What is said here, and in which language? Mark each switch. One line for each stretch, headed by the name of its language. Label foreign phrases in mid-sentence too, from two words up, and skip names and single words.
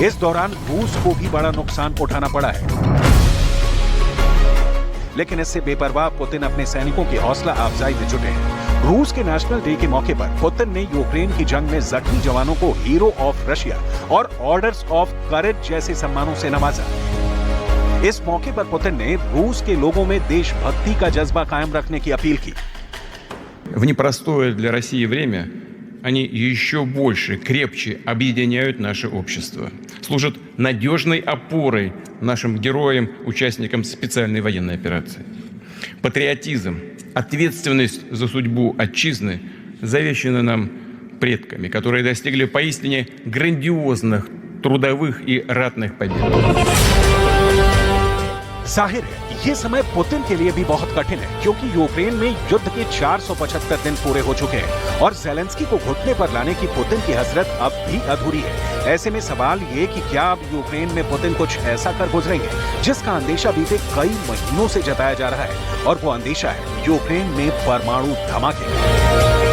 Hindi: इस दौरान रूस को भी बड़ा नुकसान उठाना पड़ा है, लेकिन इससे बेपरवाह पुतिन अपने सैनिकों की हौसला अफजाई में जुटे हैं। रूस के नेशनल डे के मौके पर पुतिन ने यूक्रेन की जंग में जख्मी जवानों को हीरो ऑफ रशिया और ऑर्डर्स ऑफ करेज जैसे सम्मानों से नवाजा। इस मौके पर पुतिन ने रूस के लोगों में देशभक्ति का जज्बा कायम रखने की अपील की।
Russian: В непростое для России время они еще больше, крепче объединяют наше общество, служат надежной опорой нашим героям, участникам специальной военной операции. Патриотизм, ответственность за судьбу отчизны завещаны нам предками, которые достигли поистине грандиозных трудовых и ратных побед.
Hindi: जाहिर है ये समय पुतिन के लिए भी बहुत कठिन है, क्योंकि यूक्रेन में युद्ध के 475 दिन पूरे हो चुके हैं और ज़ेलेंस्की को घुटने पर लाने की पुतिन की हसरत अब भी अधूरी है। ऐसे में सवाल ये कि क्या अब यूक्रेन में पुतिन कुछ ऐसा कर गुजरेंगे जिसका अंदेशा बीते कई महीनों से जताया जा रहा है, और वो अंदेशा है यूक्रेन में परमाणु धमाके।